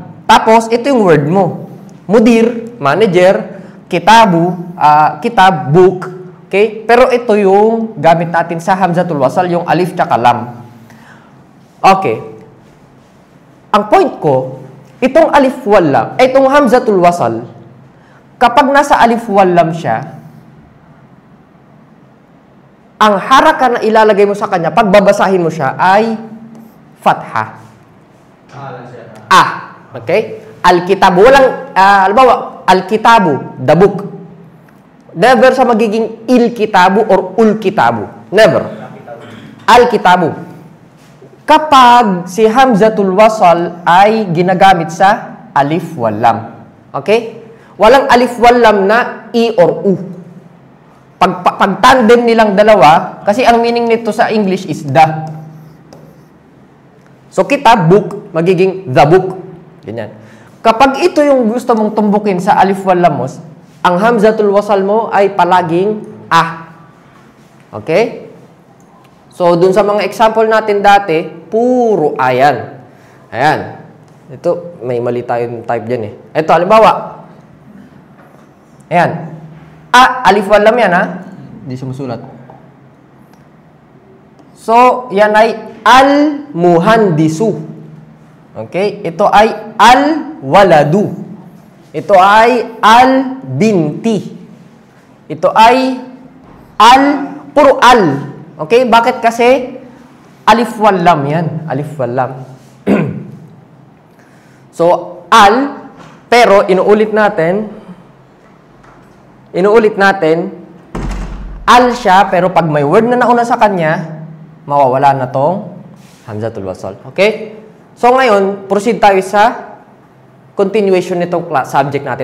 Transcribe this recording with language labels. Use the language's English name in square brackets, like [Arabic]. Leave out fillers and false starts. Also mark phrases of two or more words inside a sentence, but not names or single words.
[Filipino] Tapos, ito yung word mo. [Arabic] Mudir, [English] manager, [Arabic] kitabu, kitab, book. [Filipino] Okay? Pero ito yung gamit natin sa [Arabic] همزة الوصل, [Filipino] yung alif tsaka lam. Okay. Ang point ko, itong [Arabic] ألف ولام, [Filipino] itong [Arabic] همزة الوصل, [Filipino] kapag nasa [Arabic] ألف ولام [Filipino] siya, ang haraka na ilalagay mo sa kanya, pag babasahin mo siya, ay fatha. Okay? Al-kitabu, walang, halimbawa, al-kitabu, [English] the book. [Filipino] Never sa magiging il-kitabu or ul-kitabu. Never. Al-kitabu. Kapag si [Arabic] همزة الوصل [Filipino] ay ginagamit sa [Arabic] ألف ولام. [Filipino] Okay? Walang [Arabic] ألف ولام [Filipino] na i or u. Pag tandem nilang dalawa, kasi ang meaning nito sa English [English] is the. [Filipino] So kitab, book, magiging [English] the book. [Filipino] Ganyan. Kapag ito yung gusto mong tumbukin sa [Arabic] ألف ولام [Filipino] mo, ang [Arabic] همزة الوصل [Filipino] mo ay palaging ah. Okay? So, dun sa mga example natin dati, puro ayan. Ayan. Ito, may mali tayong type dyan eh. Ito, halimbawa. Ayan. [Arabic] ألف ولام [Filipino] yan ha. Hindi sumusulat. So, yan ay al-muhandisu. Okay? Ito ay al-waladu. Ito ay al-binti. Ito ay puro al. Okay? Bakit? Kasi [Arabic] ألف ولام [Filipino] yan. [Arabic] ألف ولام. [Filipino] So, al, pero inuulit natin, al siya, pero pag may word na nauna sa kanya, mawawala na tong [Arabic] همزة الوصل. [Filipino] Okay? So, ngayon, proceed tayo sa continuation nitong subject natin.